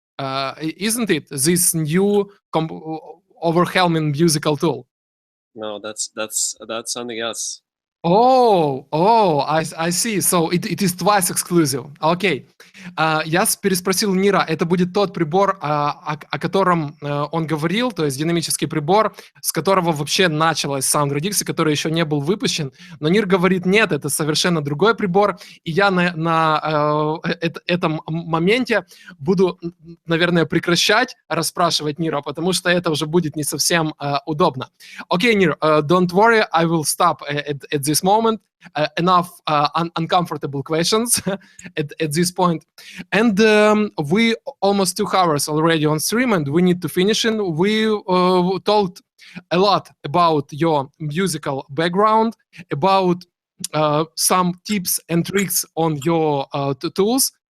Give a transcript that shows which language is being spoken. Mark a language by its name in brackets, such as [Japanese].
[English] Isn't it this new overwhelming musical tool? No, that's something else. Oh, I see. So it is twice exclusive. [Russian] Окей. Я переспросил Нира, это будет тот прибор, о котором он говорил, то есть динамический прибор, с которого вообще началась Radix, который еще не был выпущен. Но Нир говорит, нет, это совершенно другой прибор. И я на этом моменте буду, наверное, прекращать расспрашивать Нира, потому что это уже будет не совсем удобно. [English] Окей, Нир, don't worry, I will stop at this moment. Enough uncomfortable questions at this point. And we almost 2 hours already on stream, and we need to finish it. We talked a lot about your musical background, about some tips and tricks on your tools.